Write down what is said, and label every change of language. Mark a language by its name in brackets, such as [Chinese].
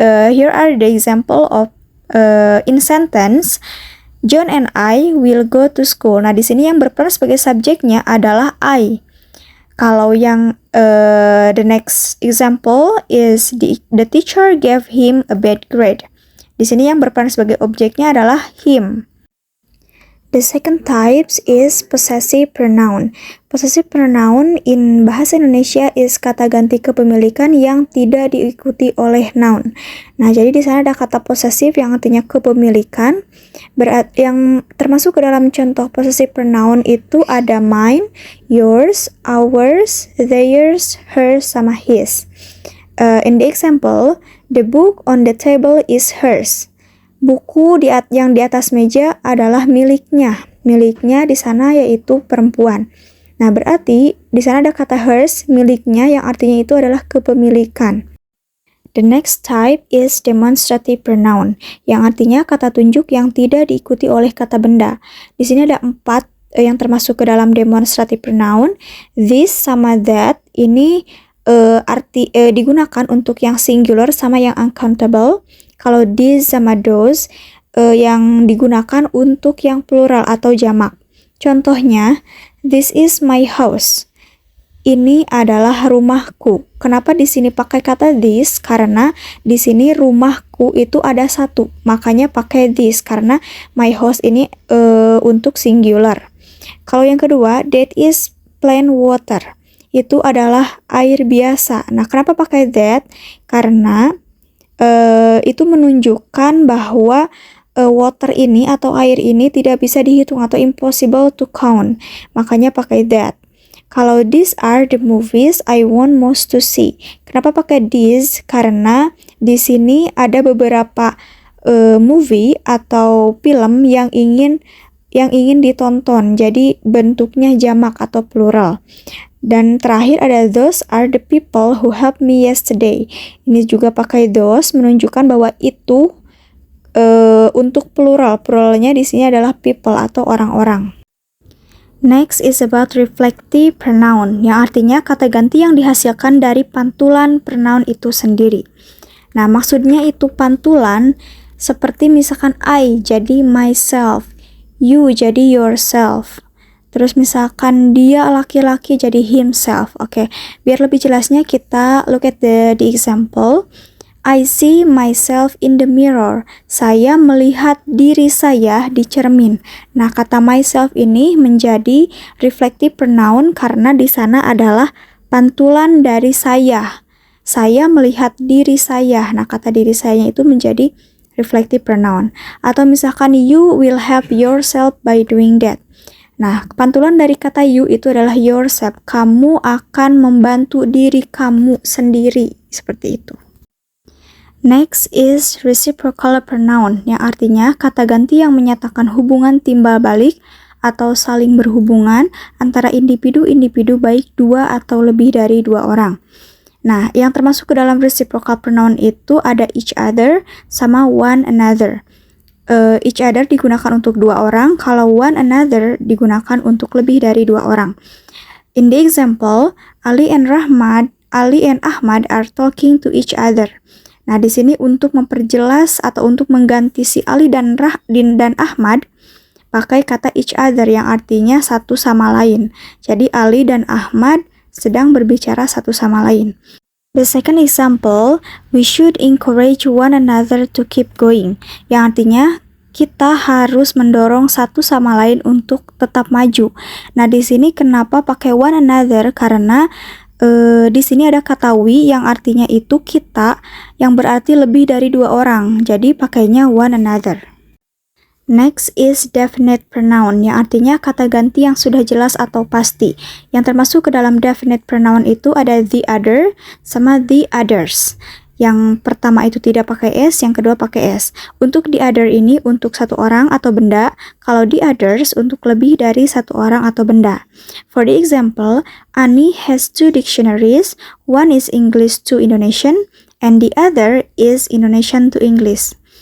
[English] Here are the example of in sentence, John and I will go to school. [Indonesian] Nah, di sini yang berperan sebagai subjeknya adalah I. Kalau yang [English] the next example is the teacher gave him a bad grade. [Indonesian] Di sini yang berperan sebagai objeknya adalah him. [English] The second type is possessive pronoun. Possessive pronoun in bahasa Indonesia is [Indonesian] kata ganti kepemilikan yang tidak diikuti oleh noun. Nah, jadi di sana ada kata possessive yang artinya kepemilikan. Yang termasuk ke dalam contoh possessive pronoun itu ada mine, yours, ours, theirs, hers, sama his. [English] In the example, the book on the table is hers. [Indonesian] Buku yang di atas meja adalah miliknya. Miliknya di sana yaitu perempuan. Nah, berarti di sana ada kata hers, miliknya, yang artinya itu adalah kepemilikan. [English] The next type is demonstrative pronoun, [Indonesian] yang artinya kata tunjuk yang tidak diikuti oleh kata benda. Di sini ada 4 yang termasuk ke dalam demonstrative pronoun. This sama that ini digunakan untuk yang singular sama yang uncountable. Kalau these sama those yang digunakan untuk yang plural atau jamak. Contohnya, [English] this is my house. [Indonesian] Ini adalah rumahku. Kenapa di sini pakai kata this? Karena di sini rumahku itu ada 1. Makanya pakai this karena my house ini untuk singular. Kalau yang kedua, [English] that is plain water. [Indonesian] Itu adalah air biasa. Nah, kenapa pakai that? Karena itu menunjukkan bahwa water ini atau air ini tidak bisa dihitung atau [English] impossible to count. [Indonesian] Makanya pakai that. Kalau [English] these are the movies I want most to see. [Indonesian] Kenapa pakai these? Karena di sini ada beberapa movie atau film yang ingin ditonton. Jadi bentuknya jamak atau plural. Dan terakhir ada [English] those are the people who helped me yesterday. [Indonesian] Ini juga pakai those menunjukkan bahwa itu untuk plural. Pluralnya di sini adalah people atau orang-orang. [English] Next is about [Indonesian] reflective pronoun, yang artinya kata ganti yang dihasilkan dari pantulan pronoun itu sendiri. Nah, maksudnya itu pantulan seperti misalkan I jadi myself, you jadi yourself. Terus misalkan dia laki-laki jadi himself. Oke, biar lebih jelasnya kita [English] look at the example. I see myself in the mirror. [Indonesian] Saya melihat diri saya di cermin. Nah, kata myself ini menjadi reflective pronoun karena di sana adalah pantulan dari saya. Saya melihat diri saya. Nah, kata diri saya itu menjadi reflective pronoun. Atau misalkan [English] you will help yourself by doing that. [Indonesian] Nah, pantulan dari kata you itu adalah yourself. Kamu akan membantu diri kamu sendiri. Seperti itu. [English] Next is [Indonesian] reciprocal pronoun, yang artinya kata ganti yang menyatakan hubungan timbal balik atau saling berhubungan antara individu-individu baik 2 atau lebih dari 2 orang. Nah, yang termasuk ke dalam reciprocal pronoun itu ada each other sama one another. Each other digunakan untuk 2 orang, kalau one another digunakan untuk lebih dari 2 orang. [English] In the example, Ali and Ahmad are talking to each other. [Indonesian] Nah, di sini untuk memperjelas atau untuk mengganti si Ali dan Ahmad pakai kata each other yang artinya satu sama lain. Jadi Ali dan Ahmad sedang berbicara satu sama lain. [English] The second example, we should encourage one another to keep going. [Indonesian] Yang artinya kita harus mendorong satu sama lain untuk tetap maju. Nah, di sini kenapa pakai one another? Karena di sini ada kata we yang artinya itu kita, yang berarti lebih dari 2 orang. Jadi pakainya one another. [English] Next is [Indonesian] definite pronoun, yang artinya kata ganti yang sudah jelas atau pasti. Yang termasuk ke dalam definite pronoun itu ada the other sama the others. Yang pertama itu tidak pakai s, yang kedua pakai s. Untuk the other ini untuk satu orang atau benda, kalau the others untuk lebih dari satu orang atau benda. [English] For the example, Ani has 2 dictionaries, one is English to Indonesian, and the other is Indonesian to English.